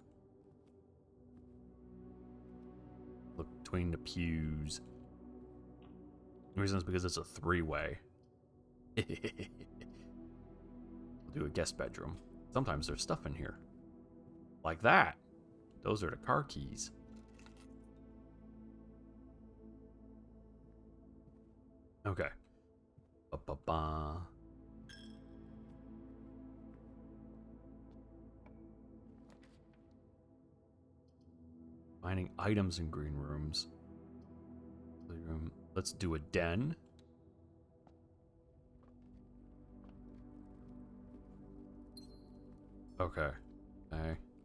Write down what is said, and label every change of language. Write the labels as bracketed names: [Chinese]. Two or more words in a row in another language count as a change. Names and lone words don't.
[English] Look between the pews. The reason is because it's a 3-way. We'll do a guest bedroom. Sometimes there's stuff in here. Like that. Those are the car keys. Okay. Ba-ba-ba. Finding items in green rooms. Let's do a den. Okay. Okay.